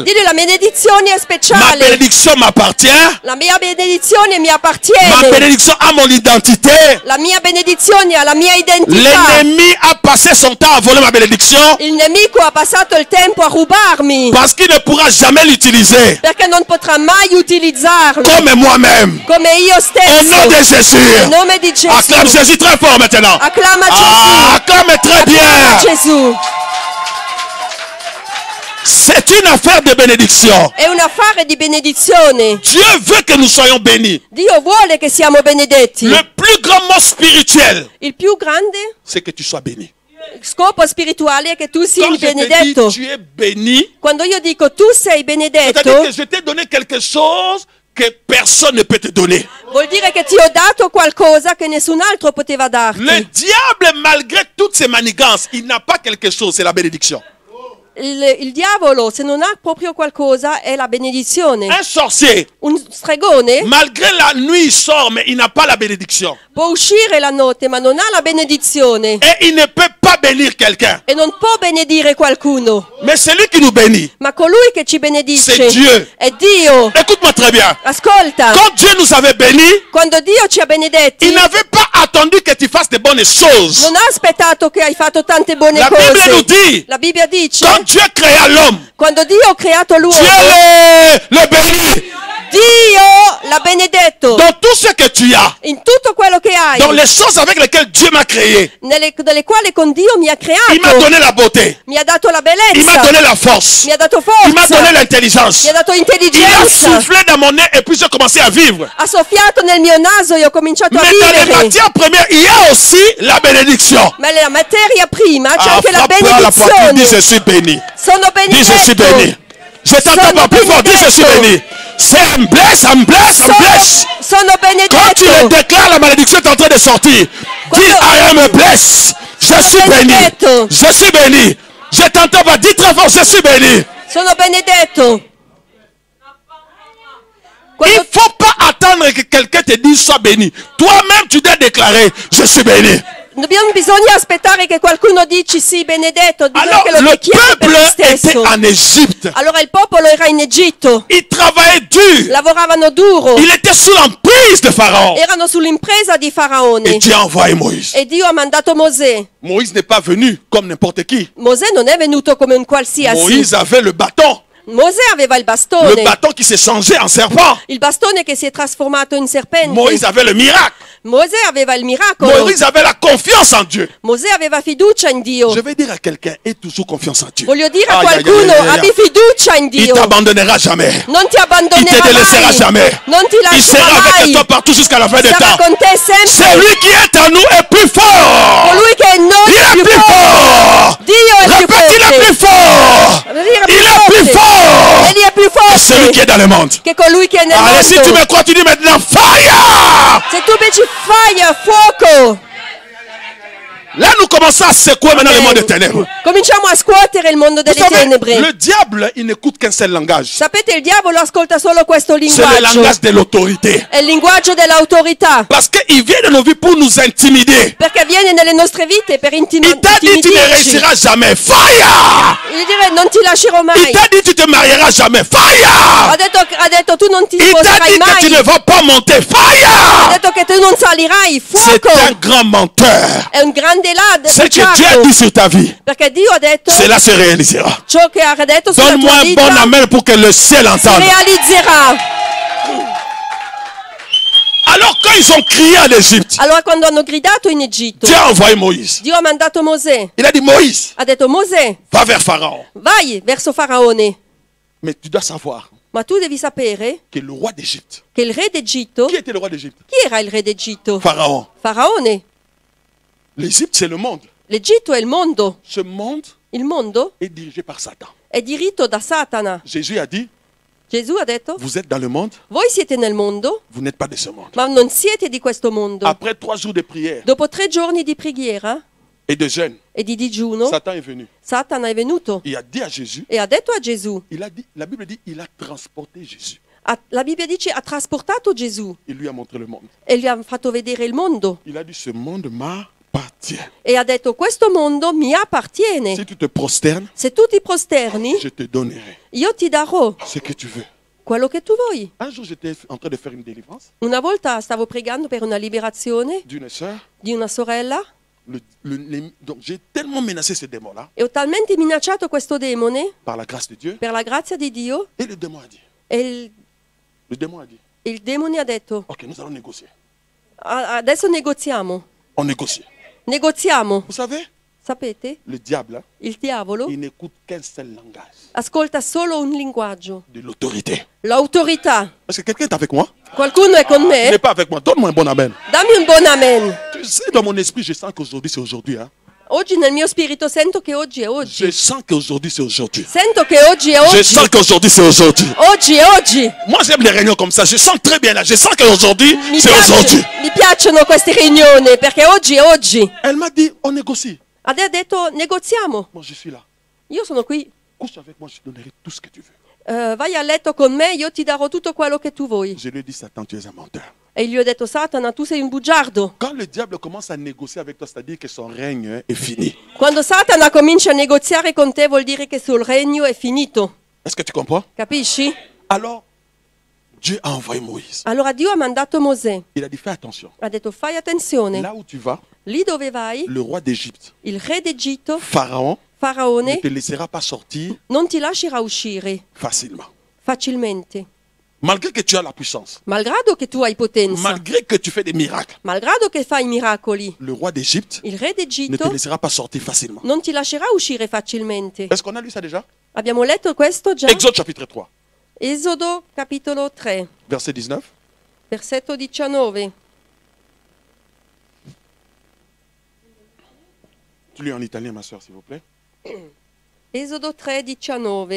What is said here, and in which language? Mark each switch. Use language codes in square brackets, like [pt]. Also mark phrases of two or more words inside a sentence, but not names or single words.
[it] Dillo la benedizione è [fr] Ma [it] speciale. [fr] bénédiction m'appartient. [it] La mia benedizione mi [fr] Ma [it] appartiene. [fr] bénédiction a mon identité. [it] La mia benedizione ha la mia identità. [fr] L'ennemi a passé son temps à voler ma bénédiction [it] Il nemico ha passato il tempo a rubarmi [fr] parce qu'il ne pourra jamais l'utiliser [it] perché non potrà mai utilizzarlo [fr] comme moi-même. [it] come io [fr] Au [it] stesso. [fr] nom de Jésus. [it] Nel nome di Gesù. [fr] Acclame Jésus très fort maintenant. [it] Acclama Ah, Gesù. [fr] acclame très [it] Acclama [fr] bien. [it] Gesù. [fr] C'est une affaire de bénédiction. [it] È un affare di benedizione. [fr] Dieu veut que nous soyons bénis. [it] Dio vuole che siamo benedetti. [fr] Le plus grand mot spirituel, [it] Il più grande [fr] c'est que tu sois béni. [it] scopo spirituale è che tu [fr] Quand [it] sia [fr] je te dis [it] benedetto. [fr] tu es béni, [it] Quando io dico tu sei benedetto, [fr] c'est-à-dire que je t'ai donné quelque chose que personne ne peut te donner. [it] vuol dire che ti ho dato qualcosa che nessun altro poteva darti. [fr] Le diable, malgré toutes ses manigances, il n'a pas quelque chose, c'est la bénédiction. [it] Il diavolo, se non ha proprio qualcosa, è la benedizione. [fr] Un sorcier, [it] Un stregone [fr] malgré la nuit, il sort, mais il n'a pas la bénédiction. [it] può uscire la notte, ma non ha la benedizione. [fr] Et il ne peut pas bénir quelqu'un. [it] E non può benedire qualcuno. [fr] Mais celui qui nous bénit, [it] Ma colui che ci benedice [fr] c'est Dieu. [it] è Dio. [fr] Écoute-moi très bien. [it] Ascolta, [fr] Quand Dieu nous avait bénis, [it] quando Dio ci ha benedetti, [fr] il n'avait pas attendu que tu fasses de bonnes choses. [it] non ha aspettato che hai fatto tante buone [fr] La Bible nous [it] cose. [fr] dit, [it] La Bibbia dice, [fr] quand Dieu créa l'homme, [it] quando Dio ha creato l'uomo, [fr] Dieu le bénit. [it] Dio l'ha benedetto. [fr] Dans tout ce que tu as, [it] In tutto quello che hai, [fr] dans les choses avec lesquelles Dieu m'a créé, [it] nelle quali con Dio mi ha [fr] il m'a [it] creato, [fr] donné la beauté, [it] mi ha dato la [fr] il m'a [it] bellezza, [fr] donné la force, [it] mi ha dato [fr] il m'a donné [it] forza, [fr] l'intelligence. [it] mi ha dato [fr] Il a [it] intelligenza, [fr] soufflé dans mon nez et puis j'ai commencé à vivre. [it] ha soffiato nel mio naso e ho cominciato a [fr] Mais dans les [it] vivere. [fr] matières premières, il y a aussi la bénédiction. [it] Ma nella materia prima c'è anche la [fr] Frappe-toi à la poitrine, dis je [it] benedizione. [fr] suis béni. [it] Sono [fr] Dis je suis béni. [it] benedetto. [fr] Je t'entends pas plus fort, dis je suis béni. C'est un blesse, un blesse, un blesse. [it] Sono [fr] Quand tu le [it] benedetto. [fr] déclares, la malédiction est en train de sortir. [en] Dis I am blessed. [fr] Je suis béni. [it] benedetto. [fr] Je suis béni. Je t'entends pas, dis très fort, je suis béni. [it] Sono benedetto. [fr] Il ne faut pas attendre que quelqu'un te dise sois béni. Toi-même, tu dois déclarer je suis béni. [it] Non bisogna aspettare che qualcuno dici sì, benedetto, bisogna [fr] Alors, [it] che lo [fr] le [it] dichiari per [fr] peuple [it] te [fr] était [it] stesso. [fr] en Égypte. [it] Allora il popolo era in Egitto, [fr] Il travaillait dur. [it] lavoravano duro, [fr] Il était sous l'emprise de Pharaon. [it] erano sull'impresa di [fr] Et [it] Faraone. [fr] Dieu a envoyé Moïse. [it] E Dio ha mandato Mosè. [fr] Moïse n'est pas venu comme n'importe qui. [it] Mosè non è venuto come un qualsiasi. [fr] Moïse avait le bâton. [it] Mosè aveva il [fr] Le [it] bastone. [fr] bâton qui s'est changé en serpent. [it] Il bastone che si è trasformato in serpente. [fr] Moïse avait le miracle. [it] Mosè aveva il miracolo. [fr] Moïse avait la confiance en Dieu. [it] Mosè aveva fiducia in Dio. [fr] Je vais dire à quelqu'un, aie toujours confiance en Dieu. [it] Voglio dire a [fr] Aïe, aïe, [it] qualcuno, [fr] aïe, aïe, aïe. [it] abbi fiducia in [fr] Il [it] Dio. [fr] t'abandonnera jamais. [it] Non ti [fr] Il [it] abbandonerà [fr] te délaissera [it] mai. [fr] jamais. [it] Non ti [fr] Il sera [it] lascerà [fr] avec [it] mai. [fr] toi partout jusqu'à la fin des [it] Sarà [fr] temps. [it] con te sempre. [fr] Celui qui est en nous est plus fort. [it] Colui che è in noi [fr] Il [it] è [fr] est [it] più [fr] plus [it] forte. [fr] fort. [it] Dio è più [fr] Répète, il est plus [it] forte. [fr] fort. Il est plus fort. [it] Egli è più [fr] que celui qui [it] forte [fr] est dans le monde. [it] che colui che è nel [fr] Allez, si tu [it] mondo. [fr] me crois, tu dis maintenant fire. [it] Se tu dici fire, fuoco. [fr] Là, nous commençons à secouer maintenant le monde des ténèbres. [it] Cominciamo a scuotere il mondo [fr] Vous [it] delle [fr] savez, [it] tenebre. [fr] le diable, il n'écoute qu'un seul langage. [it] Sapete, il diavolo ascolta solo questo [fr] C'est le [it] linguaggio. [fr] langage de l'autorité. [it] È il linguaggio dell'autorità. [fr] Parce qu'il vient de nos vies pour nous intimider. [it] Perché avviene nelle nostre vite per [fr] Il t'a dit tu ne [it] intimidirci. [fr] réussiras jamais. Fire. [it] Gli dire non ti lascerò mai. [fr] Il t'a dit tu te marieras jamais. Fire. [it] Ha detto tu non ti [fr] Il t'a [it] sposerai [fr] dit que tu [it] mai. [fr] ne vas pas monter. [it] Ha [fr] Fire. [it] detto che tu non salirai. [fr] C'est [it] Fuoco. [fr] un grand menteur. [it] È un grande [fr] Ce que Dieu a dit sur ta vie, [it] Perché Dio ha detto [fr] cela se réalisera. [it] ciò che ha detto sulla [fr] Donne-moi [it] tua [fr] un [it] vita [fr] bon amen pour que le ciel [it] si [fr] entende. [it] realizzerà. [fr] Alors quand ils ont crié en Égypte, [it] Allora quando hanno gridato in Egitto, [fr] Dieu a envoyé Moïse. [it] Dio ha mandato Mosè. [fr] Il a dit Moïse, [it] Ha detto Mosè, [fr] va vers Pharaon. [it] vai verso Faraone. [fr] Mais tu dois savoir [it] Ma tu devi sapere [fr] que le roi d'Égypte, [it] che il re d'Egitto, [fr] qui était le roi d'Égypte? [it] chi era il re d'Egitto? [fr] Pharaon. [it] Faraone. [fr] L'Égypte, c'est le monde. [it] L'Egitto è il mondo. [fr] Ce monde [it] Il mondo [fr] est dirigé par Satan. [it] è diritto da Satana. [fr] Jésus a dit, [it] Gesù ha detto, [fr] vous êtes dans le monde, [it] voi siete nel mondo, [fr] vous n'êtes pas de ce monde. [it] ma non siete di questo mondo. [fr] Après 3 jours de prière [it] Dopo 3 giorni di preghiera [fr] et de jeûne, [it] e di digiuno, [fr] Satan est venu. [it] Satana è venuto [fr] Il a dit à Jésus, [it] e ha detto a Gesù, [fr] il a dit, la Bible dit, il a transporté Jésus. [it] la Bibbia dice ha trasportato Gesù [fr] Il lui a montré le monde. [it] e gli ha fatto vedere il mondo [fr] Il a dit, ce monde m'appartient. [it] e ha detto questo mondo mi appartiene. [fr] Si tu te prosternes, [it] Se tu ti prosterni, [fr] je te donnerai [it] io ti darò [fr] ce que tu veux. [it] quello che tu vuoi. [fr] Un jour, j'étais en train de faire une délivrance [it] Una volta stavo pregando per una liberazione [fr] d'une sœur. [it] di una sorella [fr] Donc, j'ai tellement menacé ce démon-là, [it] e ho talmente minacciato questo demone [fr] par la grâce de Dieu. [it] per la grazia di Dio [fr] Et le démon a dit, [it] e [fr] le démon a dit, [it] il demone ha detto [fr] ok, nous allons négocier. [it] Adesso negoziamo. [fr] On négocie. [it] Negoziamo. [fr] Vous savez, [it] Sapete? [fr] le diable, hein, [it] Il diavolo [fr] il n'écoute qu'un seul langage, [it] ascolta solo un linguaggio. [fr] de l'autorité. [it] L'autorità. [fr] Est-ce que quelqu'un est avec moi? [it] Qualcuno è con [fr] Il n'est [it] me? [fr] pas avec moi. Donne-moi un bon amen. [it] Dammi un buon amen. [fr] Tu sais, dans mon esprit, je sens qu'aujourd'hui, c'est aujourd'hui. Hein. [it] Oggi nel mio spirito sento che oggi è [fr] Je [it] oggi. [fr] sens qu'aujourd'hui, c'est aujourd'hui. [it] Sento che oggi è [fr] Je [it] oggi. [fr] sens qu'aujourd'hui, c'est aujourd'hui. [it] Oggi è oggi. [fr] Moi, j'aime les réunions comme ça. Je sens très bien là. Je sens qu'aujourd'hui, c'est aujourd'hui. [it] Mi piacciono queste riunioni perché oggi è oggi. [fr] Elle m'a dit, on négocie. [it] Ha detto negoziamo. [fr] Moi, je suis là. [it] Io sono qui. [fr] Couche avec moi, je te donnerai tout ce que tu veux. [it] Vai a letto con me, io ti darò tutto quello che tu vuoi. [fr] Je lui ai dit, Satan, tu es un menteur. [it] E gli ho detto, Satana, tu sei un bugiardo. [fr] Quand le diable commence à négocier avec toi, c'est-à-dire que son règne est fini. [it] Quando Satana comincia a negoziare con te vuol dire che il suo regno è finito. [fr] Est-ce que tu comprends? [it] Capisci? [fr] Alors, Dieu a envoyé Moïse. [it] Allora Dio ha mandato Mosè. [fr] Il a dit, fais attention. [it] Ha detto, fai attenzione. [fr] Là où tu vas, [it] Lì dove vai, [fr] le roi d'Égypte, [it] il re d'Egitto, [fr] Pharaon, ne [it] Faraone, [fr] te laissera pas sortir [it] non ti lascerà uscire [fr] facilement. [it] facilmente. [fr] Malgré que tu as la puissance, [it] Malgrado che tu hai potenza, [fr] malgré que tu fais des miracles, [it] malgrado che fai miracoli, [fr] le roi d'Égypte [it] il re [fr] ne te [it] d'Egitto [fr] laissera pas sortir facilement. [it] non ti lascerà uscire facilmente. [fr] Est-ce qu'on a lu ça déjà? [it] Abbiamo letto questo già? [fr] Exode chapitre 3, [it] Esodo capitolo 3, [fr] verset 19. [it] versetto 19. [fr] Tu lis en italien, ma soeur, s'il vous plaît. [it] Esodo 3, 19.